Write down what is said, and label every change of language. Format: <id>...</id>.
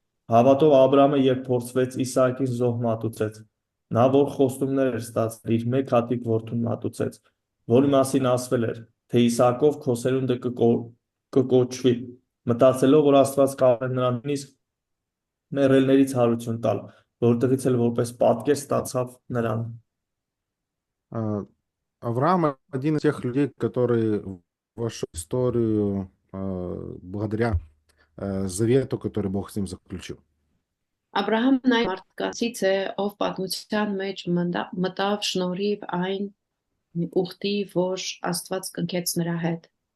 <hy>Հավատով Աբրահամը երբ փորձվեց, Իսահակին զոհ մատուցեց։ Նա որ խոստումներ էր ստացել, իր մեկ հատիկ որդուն մատուցեց, որի մասին ասվել էր, թե Իսահակով քո սերունդը կկոչվի, մտածելով, որ Աստված կարող է նրան նույնիսկ մեռելներից հարություն տալ, որտեղից էլ որպես պատկեր ստացավ նրան։</hy> <ru>А, Авраам один из тех людей, который вошел в историю благодаря завету, который Бог с ним заключил.</ru> <hy>Աբրահամն այն մարդկանցից է, ով պատմության մեջ մտավ շնորհիվ այն ուխտի, որ Աստված կնքեց нրա հետ։</hy>